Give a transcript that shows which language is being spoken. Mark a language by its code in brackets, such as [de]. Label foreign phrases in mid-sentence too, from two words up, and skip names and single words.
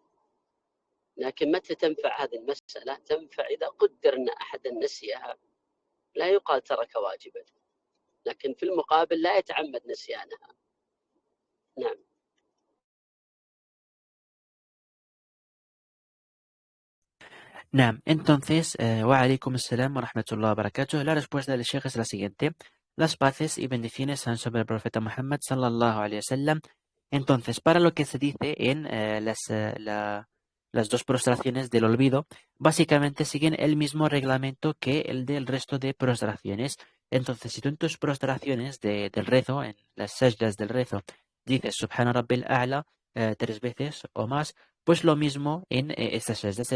[ar] لكن متى تنفع هذه المسألة؟ تنفع إذا قدر أن أحدا نسيها، لا يقال ترك واجبا، لكن في المقابل لا يتعمد نسيانها. نعم. Naam, entonces, وعليكم السلام ورحمة الله وبركاته. [es] La respuesta del Sheikh es la siguiente. Las paces y bendiciones sean sobre el profeta Muhammad [ar] صلى الله عليه وسلم. [es] Entonces, para lo que se dice en las dos prostraciones del olvido, básicamente siguen el mismo reglamento que el del resto de prostraciones. Entonces, si tú en tus prostraciones del rezo, en las sajdas del rezo, dices [ar] سبحان ربي الأعلى [es] 3 veces o más, pues lo mismo en estas sajdas.